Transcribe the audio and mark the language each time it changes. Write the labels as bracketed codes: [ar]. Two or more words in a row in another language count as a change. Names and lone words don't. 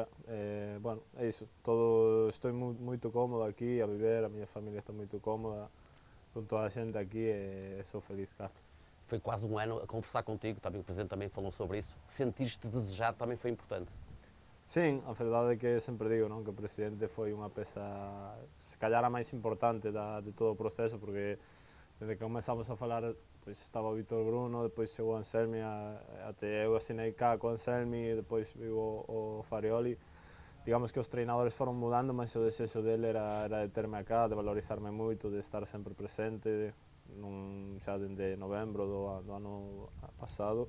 [gl] Bueno, é iso, estou moito cómodo aquí a viver, a miña familia está moito cómoda con toda a xente aquí e sou feliz cá. [pt] Foi quase um ano a conversar contigo, também o presidente também falou sobre isso. Sentir-te desejado também foi importante. Sim, [gl] a verdade é que sempre digo, non, que o presidente foi unha peza, [pt] se calhar [gl] a máis importante de todo o proceso, porque desde que comenzamos a falar, pois estaba o Vítor Bruno, depois chegou o Anselmi, até eu asinei cá co Anselmi, depois viu o Farioli. Digamos que os treinadores foron mudando, mas o desexo dele era de terme acá, de valorizarme moito, de estar sempre presente, xa dende novembro do ano pasado.